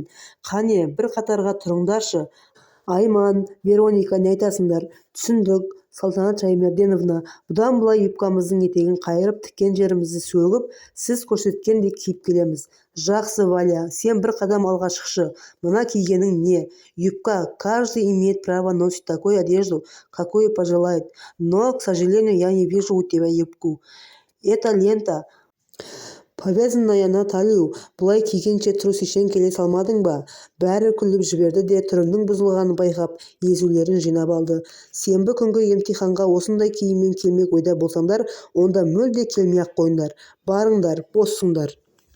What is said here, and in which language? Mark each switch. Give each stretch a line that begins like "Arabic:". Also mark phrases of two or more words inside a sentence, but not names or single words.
Kazakh: Қане, бір қатарға тұрыңдаршы. Айман, Вероника, не айтасыңдар? Түсіндік, Салтанат Шаймерденовна. Бұдан былай юбкамыздың етегін қайырып тіккен жерімізді сөгіп, сіз көрсеткендей киіп келеміз. Жақсы, Валя, сен бір қадам алға шықшы. Мына кигенің не? Юбка.
Russian: Каждый имеет право носить такую одежду, какую пожелает. Но, к сожалению, я не вижу у тебя юбку. Это лента, повязанная на талию.
Kazakh: Бұлай кигенше трусишен келе салмадың ба? Бәрі күліп жіберді де түрінің бұзылғанын байқап, езулерін жинап алды. Сенбі күнгі емтиханға осындай киіммен келмек ойда болсаңдар, онда мүлде келмей-ақ қойыңдар. Барыңдар, боссыңдар.